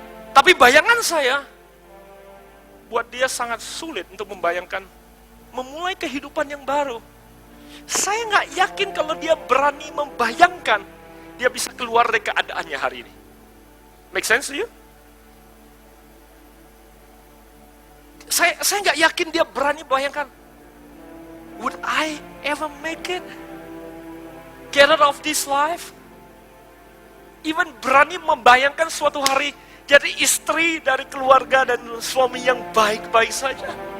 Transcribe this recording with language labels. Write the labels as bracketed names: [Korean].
[Indonesian] Tapi bayangan saya, buat dia sangat sulit untuk membayangkan, memulai kehidupan yang baru. Saya nggak yakin kalau dia berani membayangkan, dia bisa keluar dari keadaannya hari ini. [English] Make sense to you? [Indonesian] Saya nggak yakin dia berani bayangkan, [English] would I ever make it? Get out of this life? [Indonesian] Even berani membayangkan suatu hari jadi istri dari keluarga dan suami yang baik-baik saja.